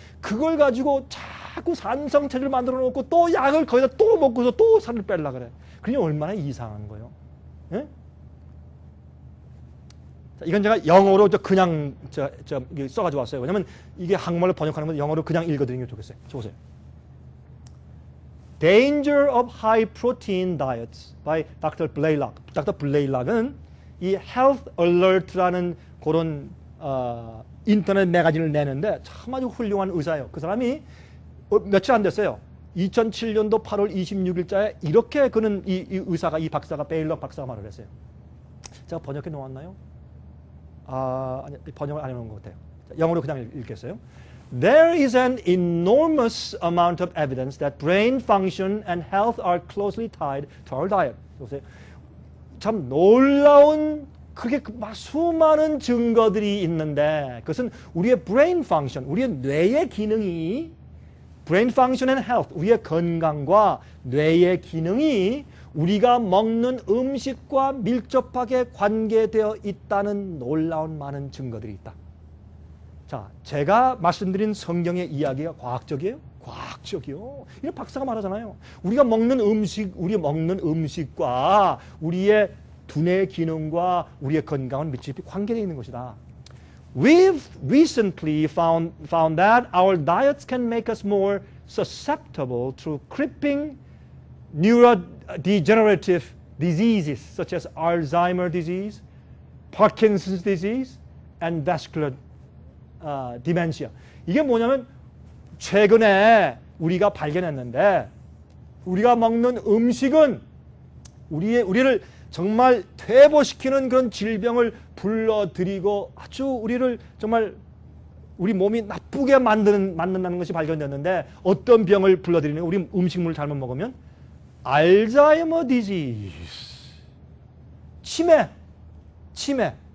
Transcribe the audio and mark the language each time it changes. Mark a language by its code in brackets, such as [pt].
[ko] 그걸 가지고 자꾸 산성 체질을 만들어 놓고 또 약을 거기다 또 먹고서 또 살을 빼려고 그래. 그게 얼마나 이상한 거예요. 예? 자, 이건 제가 영어로 그냥 써가지고 왔어요. 왜냐면 이게 한국말로 번역하는 건 영어로 그냥 읽어드리는 게 좋겠어요. 저 보세요. [en] Danger of High Protein Diets by Dr. Blaylock. Dr. [ko] Blaylock은 이 Health Alert라는 그런 인터넷 매거진을 내는데 참 아주 훌륭한 의사예요. 그 사람이 며칠 안 됐어요. 2007년도 8월 26일자에 이렇게 그는 이 의사가, 이 박사가, 베일럭 박사가 말을 했어요. 제가 번역해 놓았나요? 아니, 번역을 안 해놓은 것 같아요. 영어로 그냥 읽겠어요. [en] There is an enormous amount of evidence that brain function and health are closely tied to our diet. [ko] 보세요. 참 놀라운 그렇게 수많은 증거들이 있는데 그것은 우리의 brain function, 우리의 뇌의 기능이 brain function and health, 우리의 건강과 뇌의 기능이 우리가 먹는 음식과 밀접하게 관계되어 있다는 놀라운 많은 증거들이 있다. 자, 제가 말씀드린 성경의 이야기가 과학적이에요? 과학적이요. 이 박사가 말하잖아요. 우리가 먹는 음식과 우리의 두뇌 기능과 우리의 건강은 밀접히 관계되어 있는 것이다. [en] We've recently found that our diets can make us more susceptible to creeping neurodegenerative diseases such as Alzheimer's disease, Parkinson's disease, and vascular dementia. [ko] 이게 뭐냐면 최근에 우리가 발견했는데 우리가 먹는 음식은 우리를 정말 퇴보시키는 그런 질병을 불러들이고 아주 우리를 정말 우리 몸이 나쁘게 만든다는 것이 발견됐는데 어떤 병을 불러들이는 우리 음식물을 잘못 먹으면 알츠하이머 디지즈, 치매.